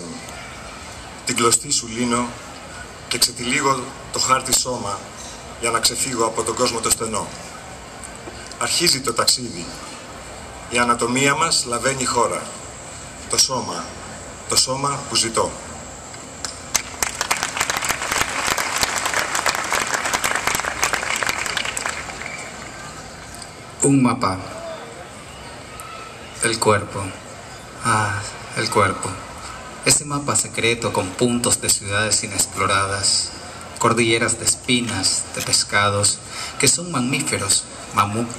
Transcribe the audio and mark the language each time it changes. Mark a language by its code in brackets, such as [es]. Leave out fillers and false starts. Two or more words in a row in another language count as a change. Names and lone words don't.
[el] Την κλωστή σου λύνω και ξετυλίγω το χάρτη σώμα για να ξεφύγω από τον κόσμο το στενό. Αρχίζει το ταξίδι. Η ανατομία μας λαβαίνει χώρα. Το σώμα που ζητώ. [es] Un mapa. El cuerpo. Ah, el cuerpo. Ese mapa secreto con puntos de ciudades inexploradas, cordilleras de espinas, de pescados, que son mamíferos, mamuts.